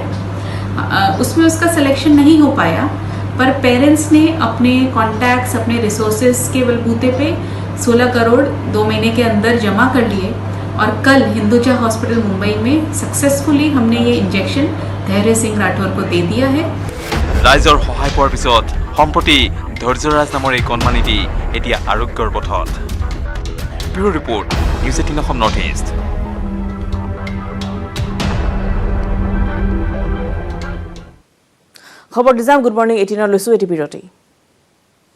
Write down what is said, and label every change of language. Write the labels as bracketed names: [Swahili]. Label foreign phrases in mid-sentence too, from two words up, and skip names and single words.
[Hindi] उसमें उसका सिलेक्शन नहीं हो पाया, पर पेरेंट्स ने अपने कॉन्टैक्ट्स, अपने रिसोर्सेज के बलबूते पे 16 करोड़ 2 महीने के अंदर जमा कर लिए और कल हिंदुजा हॉस्पिटल मुंबई में सक्सेसफुली हमने ये इंजेक्शन धैर्य सिंह राठौर को दे दिया है। [Assamese] ৰাইজৰ সহায় পোৱাৰ পিছত সম্প্ৰতি ধৈৰ্যৰাজ নামৰ এই কণমানিটি এতিয়া আৰোগ্যৰ পথত। ব্যুৰ ৰিপৰ্ট, নিউজ 18 অসম নৰ্থ ইষ্ট। খবৰ দিজাম, গুড মৰ্ণিং 18 লৈছো এটি বিৰতি।